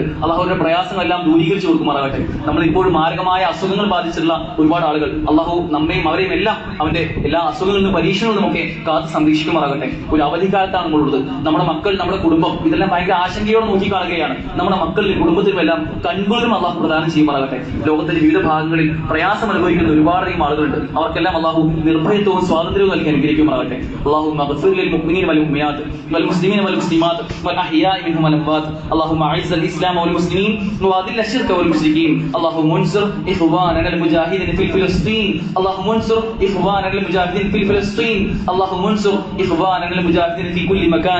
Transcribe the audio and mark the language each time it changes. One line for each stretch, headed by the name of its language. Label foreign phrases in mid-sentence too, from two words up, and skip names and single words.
Malayalam: അള്ളാഹുവിന്റെ പ്രയാസങ്ങളെല്ലാം ദൂരീകരിച്ചു കൊടുക്കുമാറാകട്ടെ. നമ്മൾ ഇപ്പോഴും മാരകമായ അസുഖങ്ങൾ ബാധിച്ചിട്ടുള്ള ഒരുപാട് ആളുകൾ, അള്ളാഹു നമ്മയും അവരെയും എല്ലാം അവന്റെ എല്ലാ അസുഖങ്ങളിൽ നിന്നും പരീക്ഷണങ്ങളും ഒക്കെ കാത്ത് സംരക്ഷിക്കുമാറാകട്ടെ. ഒരു അവധിക്കാലത്താണ് നമ്മളുള്ളത്. നമ്മുടെ മക്കൾ, നമ്മുടെ കുടുംബം ഇതെല്ലാം ഭയങ്കര ആശങ്കയോടെ നോക്കിക്കാണുകയാണ്. നമ്മുടെ മക്കളിലും കുടുംബത്തിലും എല്ലാം കൺകുളിരും അള്ളാഹു പ്രദാനം ചെയ്യുമാറാകട്ടെ. ലോകത്തിന്റെ വിവിധ ഭാഗങ്ങളിൽ പ്രയാസം അനുഭവിക്കുന്ന ഒരുപാടധികം ആളുകളുണ്ട്. അവർക്കെല്ലാം അള്ളാഹു നിർഭയത്വവും സ്വാതന്ത്ര്യവും നൽകി അനുഗ്രഹിക്കുമാറാകട്ടെ.
Arabic: اللهم اغفر للمؤمنين والمؤمنات والمسلمين والمسلمات والأحياء منهم والأموات. اللهم أعز الإسلام والمسلمين وأذل الشرك والمشركين. اللهم انصر إخواننا المجاهدين في فلسطين. اللهم انصر إخواننا المجاهدين في فلسطين. اللهم انصر إخواننا المجاهدين في كل مكان.